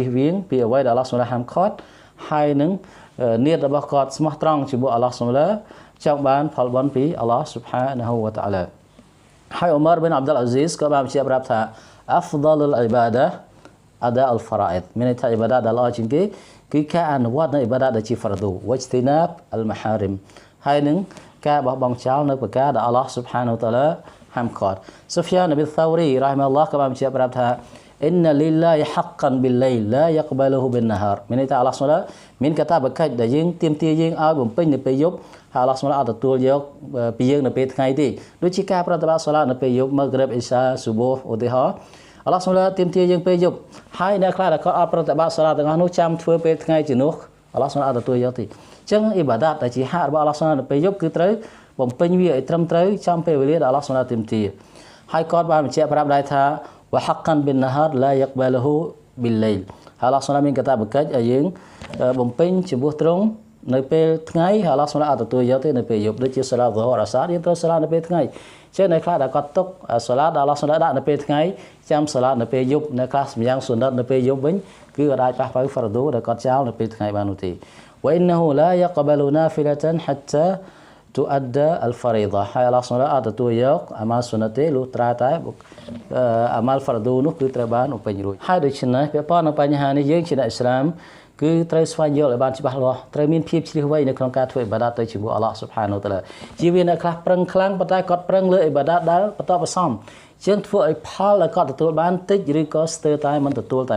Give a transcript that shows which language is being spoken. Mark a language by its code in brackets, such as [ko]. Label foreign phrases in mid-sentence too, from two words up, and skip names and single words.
[km] សវាងពីអ្វីដែលអល់ឡោះសុលឡាហាមឃាត់ហើយនឹងនិយរបស់គាត់ស្មោះត្រង់ជាមួយអល់ឡោះសុលឡាចង់បានផលបុណ្យពីអល់ឡោះ [ar] سبحانه وتعالى [km] ហើយអ៊ុមារប៊ីនអាប់ឌុលអាស៊ីសក៏បានបញ្ជាក់ប្រាប់ថា [ar] أفضل العبادة أداء الفرائض [km] មានន័យថាអ៊ីបាដាដែលល្អជាងគេគឺការអនុវត្តនៅអ៊ីបាដាដែលជា [ar] الفرائض واجتناب المحارم [km] ហើយនឹងការបោះបង់ចោលនៅប្រការដែលអល់ឡោះ [ar] سبحانه وتعالى [km] ហាមឃាត់ស៊ូហ្វយ៉ានប៊ីនសាវរីរ៉ាហ៊ីម៉ាអល់ឡោះក៏បានបញ្ជាក់ប្រាប់ថា [ar] إن لله حقا بالليل لا يقبله بالنهار [km] មានន័យថា Allah Subhanahu មានកាតព្វកិច្ចដែលយើងទាមទារយើងឲ្យបំពេញនៅពេលយប់ហើយ Allah Subhanahu អត់ទទួលយកពីយើងនៅពេលថ្ងៃទេដូចជាការប្រតិបត្តិសូឡានៅពេលយប់ម៉ាហ្គ្រិបអ៊ីសាស៊ូបូហ៍ឧទាហរណ៍ Allah Subhanahu ទាមទារយើងពេលយប់ហើយ អ្នកខ្លះដែលគាត់អត់ប្រតិបត្តិសូឡាទាំងអស់នោះចាំធ្វើពេលថ្ងៃជំនួស Allah Subhanahu អត់ទទួលយកទេអញ្ចឹងអ៊ីបាដាតដែលជាហាក់របស់ Allah Subhanahu នៅពេលយប់គឺត្រូវបំពេញវាឲ្យត្រឹមត្រូវចំពេលវេលាដែល Allah Subhanahu ទាមទារហើយគាត់បានបញ្ជាក់ប្រាប់ដែរថា [ar] وحقا بالنهار لا يقبله بالليل [km] Allah Subhanahu មានកាតព្វកិច្ចឲ្យយើងបំពេញចំពោះត្រង់នៅពេលថ្ងៃហើយ Allah Subhanahu អត់ទទួលយកទេនៅពេលយប់ដូចជាសូឡាហ្វហរអាសាយើងត្រូវសូឡានៅពេលថ្ងៃចឹងនៅខ្លះដែលគាត់ទុកសូឡាដែល Allah Subhanahu ដាក់នៅពេលថ្ងៃចាំសូឡានៅពេលយប់នៅខ្លះសម្យ៉ាងសុណតនៅពេលយប់វិញគឺអាចប៉ះប៉ៅ fardu ដែលគាត់ចោលនៅពេលថ្ងៃបាននោះទេ [ar] وإنه لا يقبل نافلة حتى تؤدى الفريضة [km] ហើយ Allah Subhanahu អត់ទទួលយកអាម៉ាល់សុណតទេលុះត្រាតែអាម៉ាល់ fardu នោះគឺត្រូវបានបំពេញរួចហើយដូច្នេះពាក់ព័ន្ធនឹងបញ្ហានេះយើងជាអ្នកអ៊ីស្លាមគឺត្រូវស្វែងយល់ឲ្យបានច្បាស់លាស់ ត្រូវមានភាពជ្រះវៃនៅក្នុងការធ្វើអ៊ីបាដាតទៅជាមួយ [ar] الله سبحانه وتعالى [km] ជាវាអ្នកខ្លះប្រឹងខ្លាំងប៉ុន្តែគាត់ប្រឹងលើអ៊ីបាដាតដែលបន្តបន្សំជាងធ្វើឲ្យផលដែលគាត់ទទួលបានតិចឬក៏ស្ទើរតែមិនទទួលតែ